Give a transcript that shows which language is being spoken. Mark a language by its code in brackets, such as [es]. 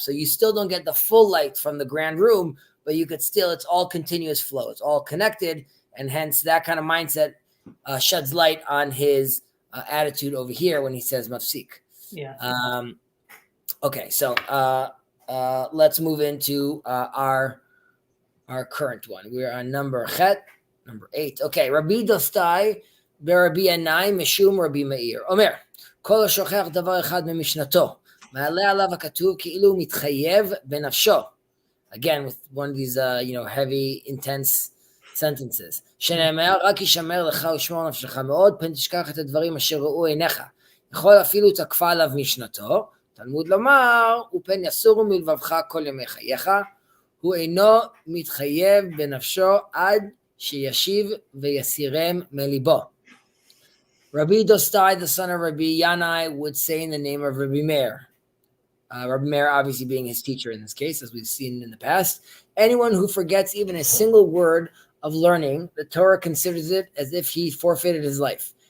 [en] So you still don't get the full light from the grand room, but you could still, it's all continuous flow. It's all connected. And hence that kind of mindset sheds light on his attitude over here when he says mafsik. Yeah. Okay, so let's move into our current one. We're on number 8. Okay, Rabbi Dostai [he] ברבי ינאי משום רבי מאיר. אומר, כל השוכח דבר אחד ממשנתו, מעלה עליו הכתוב כאילו מתחייב בנפשו. [en] Again, with one of these, heavy, intense sentences. [he] שנאמר, רק ישמר לך ושמור נפשך מאוד, פן תשכח את הדברים אשר ראו עיניך. יכול אפילו תקפה עליו משנתו, תלמוד לומר, ופן יסורו מלבבך כל ימי חייך, הוא אינו מתחייב בנפשו עד שישיב ויסירם מליבו. [en] Rabbi Dostai, the son of Rabbi Yanai, would say in the name of Rabbi Meir. Rabbi Meir obviously being his teacher in this case, as we've seen in the past. Anyone who forgets even a single word of learning, the Torah considers it as if he forfeited his life.